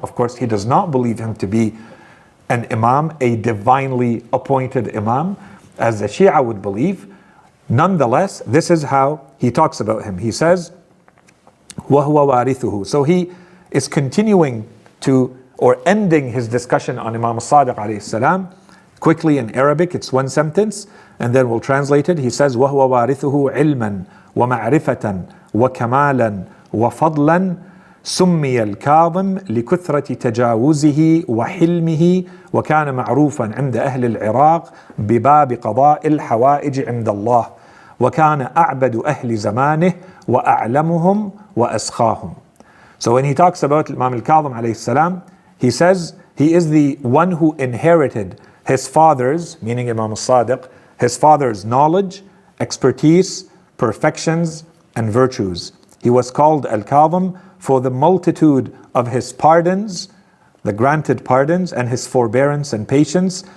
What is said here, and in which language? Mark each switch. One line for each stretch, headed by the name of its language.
English: Of course, he does not believe him to be an Imam, a divinely appointed Imam, as the Shia would believe. Nonetheless, this is how he talks about him. He says,
Arabic: وَهُوَ وَارِثُهُ.
English: So he is continuing to, or ending his discussion on Imam al-Sadiq alayhi salam. Quickly in Arabic, it's one sentence, and then we'll translate it. He says,
Arabic: وَهُوَ وَارِثُهُ عِلْمًا وَمَعْرِفَةً وَكَمَالًا وَفَضْلًا سمي الكاظم لكثرة تجاوزه وحلمه وكان معروفا عند أهل العراق بباب قضاء الحوائج عند الله وكان أعبد أهل زمانه وأعلمهم وأسخاهم.
English: So when he talks about Imam al-Kadhim alayhi salam, he says he is the one who inherited his father's, meaning Imam al-Sadiq, his father's knowledge, expertise, perfections, and virtues. He was called al-Kadhim for the multitude of his pardons, the granted pardons, and his forbearance and patience.